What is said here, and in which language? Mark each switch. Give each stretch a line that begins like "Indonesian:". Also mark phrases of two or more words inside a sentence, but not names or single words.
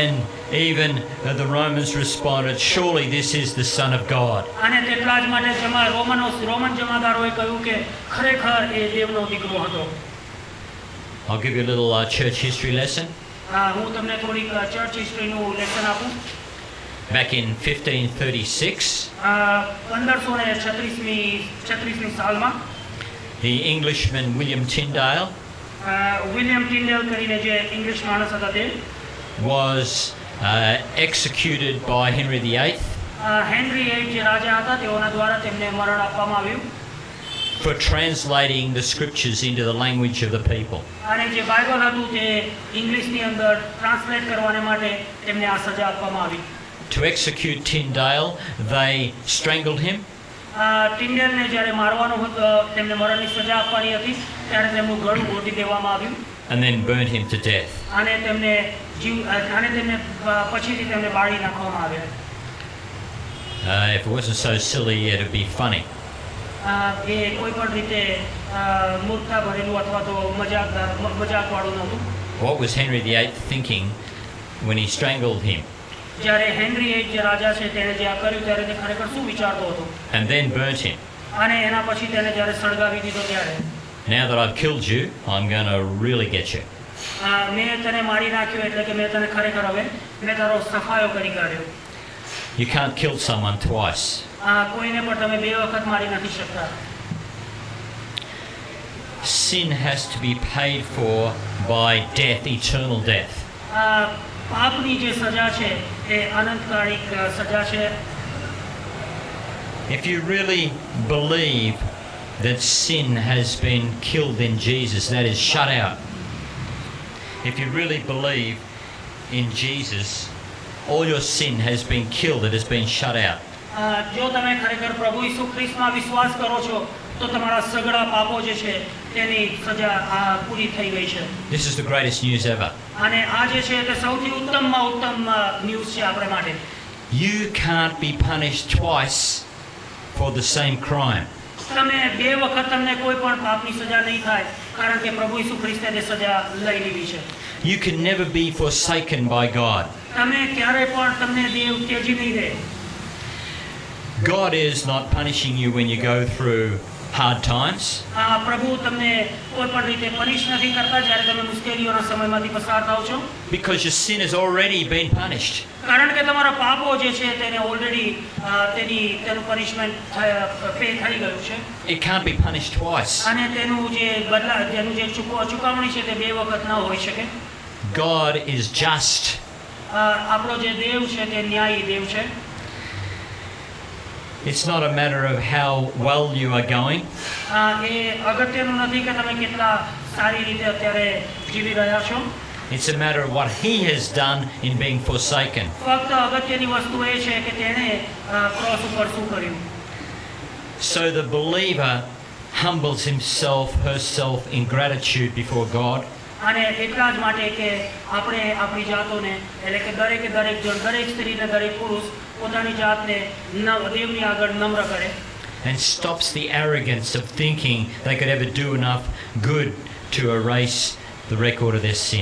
English: And Even the Romans responded, surely this is the Son of God.
Gujarati: અને તેટલા જ માટે રોમન જમાદારોએ કહ્યું કે ખરેખર એ દેવનો દીકરો હતો.
English: I'll give you a little church history lesson.
Gujarati: હું તમને થોડીક
English: church historyનું
Gujarati: લેસન આપું.
English: Back in 1536,
Gujarati: 1536ની સાલમાં
English: the Englishman William Tyndale
Gujarati: વિલિયમ ટિન્ડેલ કરીને જે ઇંગ્લિશ માણસ હતા તે
English: was executed by Henry VIII
Gujarati: હેનરી VIII જે રાજા હતા તેઓના દ્વારા તેમને મરણ આપવામાં આવ્યું
English: for translating the scriptures into the language of the people.
Gujarati: અને જે બાઇબલ હતું તે ઇંગ્લિશની અંદર ટ્રાન્સલેટ કરવાને માટે તેમને આ સજા આપવામાં આવી.
English: To execute Tyndale, they strangled him,
Gujarati: ટિન્ડેલને જ્યારે મારવાનો હતો તેમને મરણની સજા આપવાની હતી ત્યારે તેમનું ગળું ઘોટી દેવામાં આવ્યું
English: and then burnt him to death.
Gujarati: અને તેમને પછીથી તેમને બાળી નાખવામાં આવ્યા.
English: If it wasn't so silly, it'd be funny.
Gujarati: એ કોઈ પણ રીતે મૂર્ખતા ભરેલું અથવા તો મજાકવાળું નહોતું.
English: What was Henry VIII thinking when he strangled him
Gujarati: જ્યારે હેનરી VIII જે રાજા છે તેણે જે આ કર્યું ત્યારે તે ખરેખર શું વિચારતો હતો
English: and then burnt him?
Gujarati: અને એના પછી તેને જ્યારે સળગાવી દીધો ત્યારે
English: Now that I've killed you, I'm going to really get you.
Gujarati: મેં તને મારી નાખ્યો એટલે કે મેં તને ખરેખર હવે મેં તારો સફાયો કરી કાઢ્યો.
English: You can't kill someone twice.
Gujarati: કોઈને પણ તમે બે વખત મારી નથી શકતા.
English: Sin has to be paid for by death, eternal death.
Gujarati: પાપની જે સજા છે એ અનંતકાળિક સજા છે.
English: If you really believe that sin has been killed in Jesus, that is shut out. If you really believe in Jesus, all your sin has been killed, it has been shut out.
Gujarati: જો તમે ખરેખર પ્રભુ ઈસુ ખ્રિસ્તમાં વિશ્વાસ કરો છો તો તમારા સગળા પાપો જે છે તેની સજા પૂરી થઈ ગઈ છે.
English: This is the greatest news ever.
Gujarati: અને આ જે છે તે સૌથી ઉત્તમમાં ઉત્તમ ન્યૂઝ છે આપણા માટે.
English: You can't be punished twice for the same crime.
Gujarati: તમે બે વખત તમને કોઈ પણ પાપની સજા નહીં થાય કારણ કે પ્રભુ ઈસુ ખ્રિસ્તે તે સજા લઈ લીધી છે.
English: You can never be forsaken by God.
Gujarati: તમે ક્યારે પણ તમને દેવ ત્યજી નહીં દે.
English: God is not punishing you when you go through hard times.
Gujarati: પ્રભુ તમને કોઈ પણ રીતે પનિશ નથી કરતા જ્યારે તમે મુશ્કેલીઓના સમયમાંથી પસાર થાઓ છો.
English: Because your sin has already been punished.
Gujarati: કારણ કે તમારા પાપો જે છે તેને ઓલરેડી તેનું
English: punishment pay
Gujarati: થઈ ગયું છે.
English: It can't be punished twice.
Gujarati: અને તેનું જે ચુકવણી છે તે બે વખત ન હોઈ શકે.
English: God is just.
Gujarati: આપણો જે દેવ છે તે ન્યાયી દેવ છે.
English: It's not a matter of how well you are going.
Gujarati: એ અગત્યનું નથી કે તમે કેટલા સારી રીતે અત્યારે જીવી રહ્યા છો.
English: It's a matter of what He has done in being forsaken.
Gujarati: ફક્ત અગત્યની વસ્તુ એ છે કે તેણે ક્રોસ ઉપર શું કર્યું.
English: So the believer humbles himself, herself in gratitude before God.
Gujarati: અને એટલા જ માટે કે આપણે આપણી જાતોને એટલે કે દરેક જણ દરેક સ્ત્રી ને દરેક પુરુષ પોતાની જાતને દેવની આગળ નમ્ર કરે.
English: And stops the arrogance of thinking they could ever do enough good to erase the record of their sin.